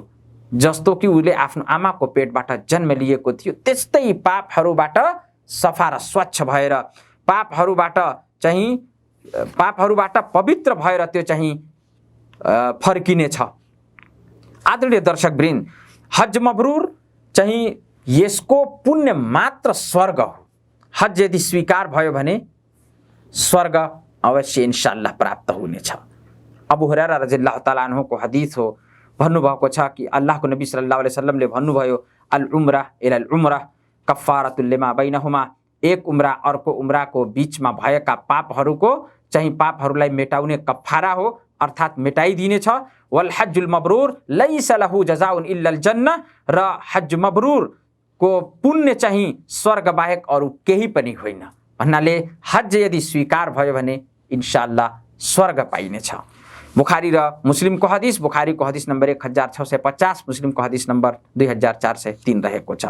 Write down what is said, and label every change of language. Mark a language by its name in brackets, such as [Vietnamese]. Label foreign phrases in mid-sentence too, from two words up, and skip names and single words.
[Nepali] जस्तो कि उसले आफ्नो आमाको पेटबाट जन्म लिएको थियो त्यस्तै पापहरूबाट सफा र स्वच्छ भएर पापहरूबाट पवित्र भएर त्यो चाहिँ फर्किनेछ। आदरणीय दर्शकवृन्द, हज मब्रुर चाहिँ यसको पुण्य मात्र स्वर्ग हो। हज यदि स्वीकार भयो भने स्वर्ग अवश्य इन्शाअल्लाह प्राप्त हुनेछ। अबू हुरैरा [Arabic] رضي الله تعالى عنه [Nepali] को हदीस हो, भन्नुभएको छ कि अल्लाहको नबी [Arabic] صلى الله عليه وسلم [Nepali] भन्नुभयो, [Arabic] العمرة إلى العمرة كفارة لما بينهما, [Nepali] एक उम्रा अर्को उम्राको बीचमा भएका पापहरूलाई मेटाउने कफ्फारा हो, अर्थात् मेटाइदिनेछ। [Arabic] والحج المبرور ليس له جزاء إلا الجنة, [Nepali] र हज मब्रुर को पुण्य चाहिँ स्वर्ग बाहेक अरू केही पनि होइन। भन्नाले हज यदि स्वीकार भयो भने इन्शाअल्लाह स्वर्ग पाइनेछ। बुखारी र मुस्लिमको हदिस, बुखारीको हदिस नम्बर 1650, मुस्लिमको हदिस नम्बर 2403 रहेको छ।